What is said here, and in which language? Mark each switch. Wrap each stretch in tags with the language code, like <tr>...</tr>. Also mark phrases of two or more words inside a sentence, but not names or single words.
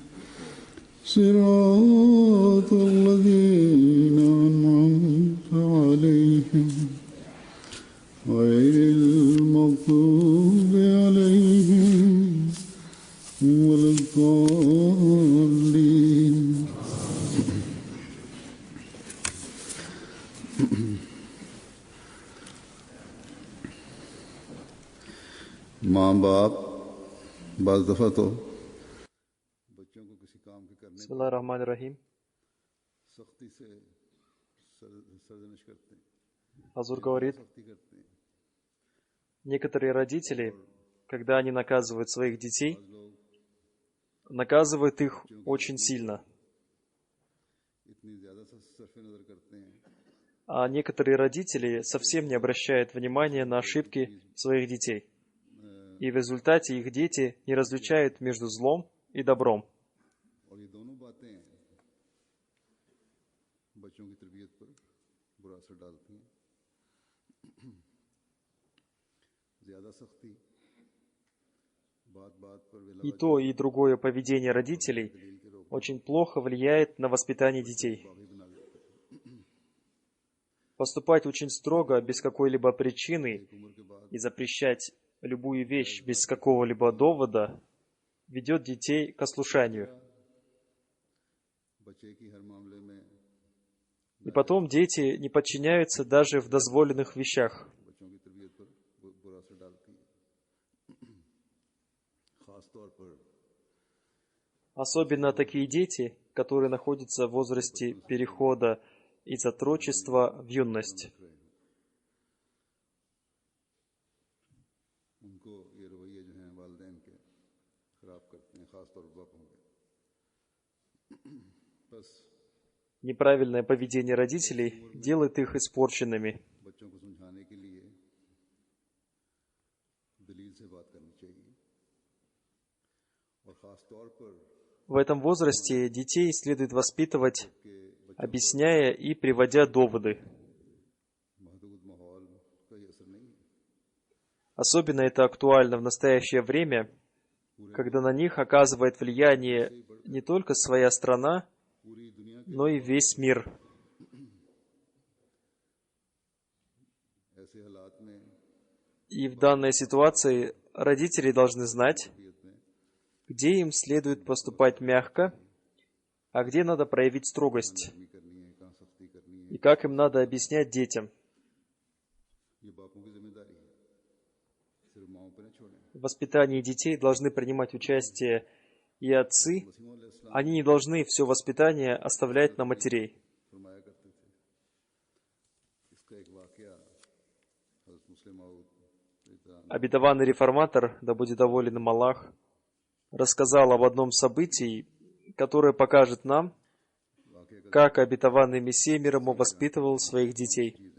<ar>صراط الذين أنعمت عليهم غير المغضوب عليهم ولا الضالين.</ar> <ur>ماں باپ بعض دفعہ تو بچوں کو کسی کام کے کرنے</ur> <ar>بسم الله الرحمن الرحيم.</ar> <ur>سختی سے سرزنش کرتے ہیں,</ur> <ru>Азур говорит,</ru> <ur>سختی کرتے ہیں.</ur> <ru>некоторые родители, когда они наказывают своих детей,</ru> <ur>بعض لوگ</ur> <ru>наказывают их очень сильно.</ru> <ur>اتنی زیادہ صرفِ نظر کرتے ہیں</ur> <ru>А некоторые родители совсем не обращают внимания на ошибки своих детей. И в результате их дети не различают между злом и добром.</ru> <ur>اور یہ دونوں باتیں بچوں کی تربیت پر برا اثر ڈالتی ہیں. زیادہ سختی بات بات پر</ur> <ru>И то, и другое поведение родителей очень плохо влияет на воспитание детей.</ru> <ur>باغی بنا دیتا ہے.</ur> <ru>Поступать очень строго, без какой-либо причины,</ru> <ur>ایک عمر کے بعد</ur> <ru>и запрещать любую вещь без какого-либо довода ведет детей к ослушанию.</ru> <ur>بچے کی ہر معاملے میں</ur> <ru>И потом дети не подчиняются даже в дозволенных вещах.</ru> <ur>بچوں کی تربیت پر برا اثر ڈالتی ہے. خاص طور پر</ur> <ru>Особенно такие дети, которые находятся в возрасте перехода из отрочества в юность.</ru> <ur>ان کو یہ رویے جو ہیں والدین کے خراب کرتے ہیں، خاص طور پر باپوں کے. बस</ur> <ru>Неправильное поведение родителей делает их испорченными.</ru> <ur>بچوں کو سمجھانے کے لیے دلیل سے بات کرنی چاہیے. اور خاص طور پر</ur> <ru>В этом возрасте детей следует воспитывать,</ru> <ur>कि</ur> <ru>объясняя и приводя доводы.</ru> <ur>محدود ماحول کا یہ اثر نہیں ہے.</ur> <ru>Особенно это актуально в настоящее время, когда на них оказывает влияние не только своя страна,</ru> <ur>پوری دنیا</ur> <ru>но и весь мир.</ru> <ur>ایسے حالات میں</ur> <ru>И в данной ситуации родители должны знать,</ru> <ur>طبیعت میں</ur> <ru>где им следует поступать мягко, а где надо проявить строгость,</ru> <ur>نرمی کرنی ہے، کہاں سختی کرنی ہے.</ur> <ru>и как им надо объяснять детям.</ru> <ur>یہ باپوں کی ذمہ داری ہے، صرف ماؤں پر نہ چھوڑیں.</ur> <ru>В वоспитании детей должны принимать участие и отцы.</ru> <ur>مسیح علیہ السلام</ur> <ru>Они не должны все воспитание оставлять на матерей.</ru> <ur>فرمایا کرتے تھے. اس کا ایک واقعہ حضرت مسلم موعود</ur> <ru>Обетованный реформатор, да будет доволен им Аллах, рассказал об одном событии, которое покажет нам, как обетованный Мессия мир ему воспитывал своих детей.</ru>